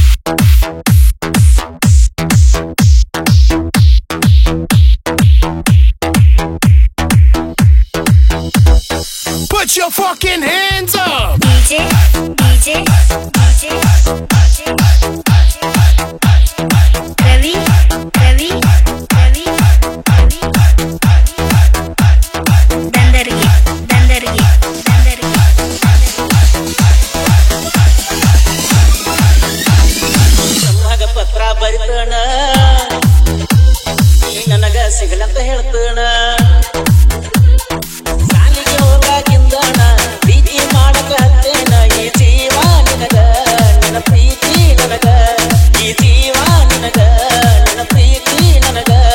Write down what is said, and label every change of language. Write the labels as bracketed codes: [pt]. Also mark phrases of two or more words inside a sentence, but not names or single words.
[en] Put your fucking hands up! DJ, DJ, DJ, DJ, Ravi, Ravi, Ravi, Ravi, Dandargi, Dandargi, Dandargi. [kn] ಸಮ್ಮಾಗ ಪತ್ರ ಬರಿತಣ ನೀ ನನಗ ಸಿಗಲಂತ ಹೇಳ್ತಣ ಸಾಲಿಗೆ ಹೋಗಾಗಿಂದಣ ಪ್ರೀತಿ ಮಾಡಕ ಹತ್ತೇನ ಈ ಜೀವ ನಿನಗ ನಿನ್ನ ಪ್ರೀತಿ ನನಗ ಈ ಜೀವ ನಿನಗ ನಿನ್ನ ಪ್ರೀತಿ ನನಗ